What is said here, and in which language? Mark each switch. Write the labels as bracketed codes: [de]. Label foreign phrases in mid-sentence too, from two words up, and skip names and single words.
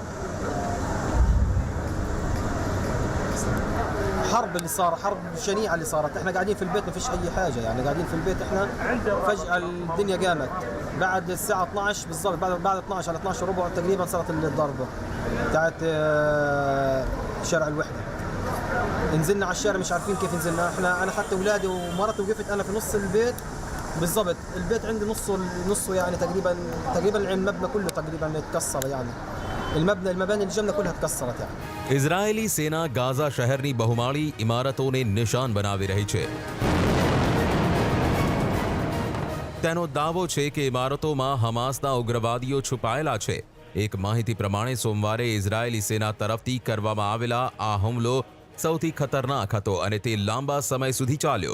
[ar] حرب اللي صار، حرب شنيعه اللي صارت، احنا قاعدين في البيت ما فيش اي حاجه، يعني قاعدين في البيت احنا فجاه الدنيا قامت بعد الساعه 12 بالضبط، بعد 12 على 12 ربع تقريبا صارت الضربه بتاعت شارع الوحده। نزلنا على الشارع مش عارفين كيف نزلنا، انا اخذت اولادي ومرتي وقفت انا في نص البيت بالضبط، البيت عندي نصه يعني تقريبا المبنى كله تقريبا اتكسر، يعني المباني اللي جنبنا كلها اتكسرت يعني। [gu] ઇઝરાયેલી સેના ગાઝા શહેરની બહુમાળી ઇમારતોને નિશાન બનાવી રહી છે। તેનો દાવો છે કે ઇમારતોમાં હમાસના ઉગ્રવાદીઓ છુપાયેલા છે। એક માહિતી પ્રમાણે સોમવારે ઇઝરાયેલી સેના તરફથી કરવામાં આવેલા આ હુમલો સૌથી ખતરનાક હતો અને તે લાંબા સમય સુધી ચાલ્યો।